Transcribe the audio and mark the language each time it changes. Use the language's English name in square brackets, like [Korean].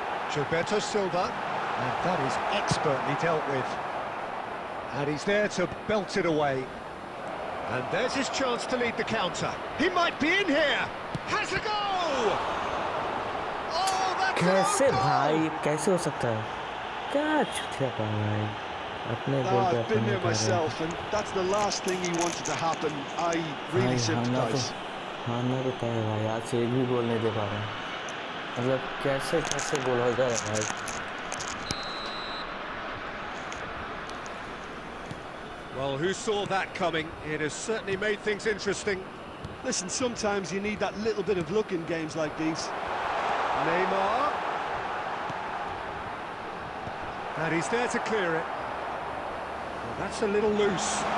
[English] Gilberto Silva, and that is expertly dealt with. And he's there to belt it away. And there's his chance to lead the counter. He might be in here! Has a go! Oh, that's [Hindi] कैसे भाई, कैसे हो सकता है? क्या चुतिया पा भाई, अपने गोल पे [English] I've been [Hindi] अपने [English] there myself, and that's the last thing he wanted to happen. I really sympathise. [Hindi] हारना तो तय है भाई, आज से एक भी गोल नहीं दे पा रहे हैं। मतलब कैसे कैसे गोल हो जाए भाई। [English] Well, who saw that coming? It has certainly made things interesting. Listen, sometimes you need that little bit of luck in games like these. Neymar. And he's there to clear it. Well, that's a little loose.